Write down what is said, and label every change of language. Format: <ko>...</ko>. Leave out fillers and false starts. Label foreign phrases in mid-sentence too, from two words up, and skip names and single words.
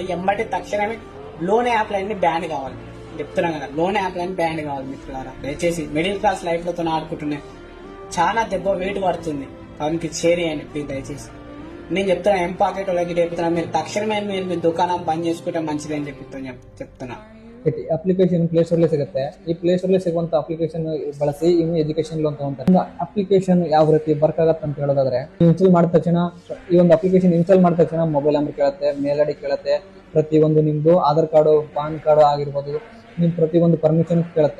<te>ఎంబటి తక్షణమే లోన్ యాప్లన్నీ బ్యాన్ కావాలి. చెప్తున్నాం కదా, లోన్ యాప్లన్నీ బ్యాన్ కావాలి. మిత్రులారా, దయచేసి</te> <en>middle class life</en> <te>లతో ఆడుకుంటున్నాయి, చాలా దెబ్బ వెయిట్ పడుతుంది. కాబట్టి షేర్ చేయండి ప్లీజ్ దయచేసి. నేను చెప్తున్నా, ఎంపాకెట్ వాళ్ళకి చెప్తున్నా, మీరు తక్షణమే మీరు మీ దుకాణం బంద్ చేసుకుంటే మంచిదని చెప్తున్నా.</te> <kn>ಅಪ್ಲಿಕೇಶನ್ ಪ್ಲೇ ಸ್ಟೋರ್ ಸಿಗುತ್ತೆ. ಈ ಪ್ಲೇ ಸ್ಟೋರ್ ಸಿಗುವಂತ ಅಪ್ಲಿಕೇಶನ್ ಬಳಸಿ ಇನ್ನು</kn> <en>education loan</en> <kn>ತಗೊಂತಾರೆ. ಅಪ್ಲಿಕೇಶನ್ ಯಾವ ರೀತಿ ವರ್ಕ್ ಆಗತ್ತೆ ಅಂತ ಹೇಳೋದಾದ್ರೆ, ಇನ್ಸ್ಟಾಲ್ ಮಾಡಿದ ತಕ್ಷಣ ಈ ಒಂದು ಅಪ್ಲಿಕೇಶನ್ ಇನ್ಸ್ಟಾಲ್ ಮಾಡಿದ ತಕ್ಷಣ</kn> <en>mobile number</en> <kn>ಕೇಳುತ್ತೆ,</kn> <en>mail ID</en> <kn>ಕೇಳುತ್ತೆ, ಪ್ರತಿಯೊಂದು ನಿಮ್ದು ಆಧಾರ್ ಕಾರ್ಡು, ಪಾನ್ ಕಾರ್ಡು ಆಗಿರ್ಬೋದು, ನಿಮ್ ಪ್ರತಿಯೊಂದು ಪರ್ಮಿಷನ್ ಕೇಳುತ್ತೆ.</kn>